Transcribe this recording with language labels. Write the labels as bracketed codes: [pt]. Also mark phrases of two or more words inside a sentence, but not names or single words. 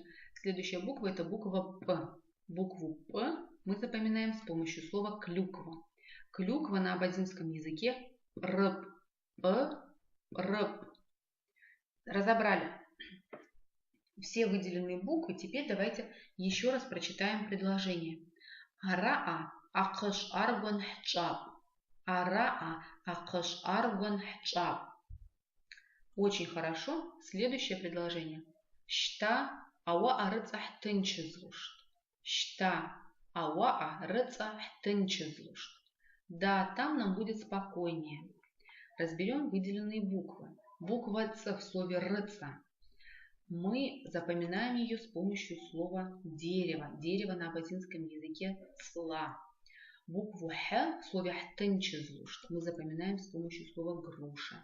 [ru] Следующая буква это буква П. Букву П мы запоминаем с помощью слова клюква. Клюква на абазинском языке [abq] рп, рп. [ru] Разобрали все выделенные буквы. Теперь давайте еще раз прочитаем предложение. Араа акыш аргон хчаб. Араа акыш аргон хчаб. Очень хорошо. Следующее предложение. [abq] Шта ауаа рыцах тынчызлушт. Шта ауаа рыцах тынчызлушт. [ru] Да, там нам будет спокойнее. Разберем выделенные буквы. Буква Ц в слове рыца. Мы запоминаем ее с помощью слова дерево. Дерево на абазинском языке сла. Букву Х в слове хтынчызлушт мы запоминаем с помощью слова груша.